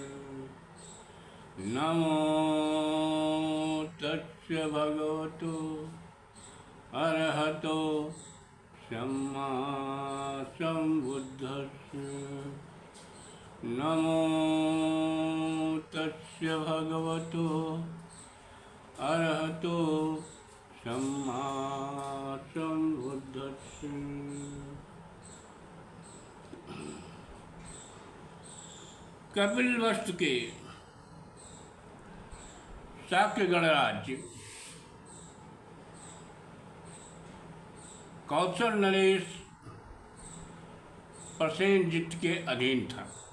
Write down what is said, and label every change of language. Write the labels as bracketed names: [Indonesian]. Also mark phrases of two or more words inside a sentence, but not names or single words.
[Pali] नमो तस्य भगवतो अरहतो सम्मा सम्बुद्धस्य। नमो तस्य भगवतो अरहतो सम्मा सम्बुद्धस्य। [Hindi] कपिलवस्तु के शाक्य गणराज्य कौशल नरेश प्रसेनजित के अधीन था।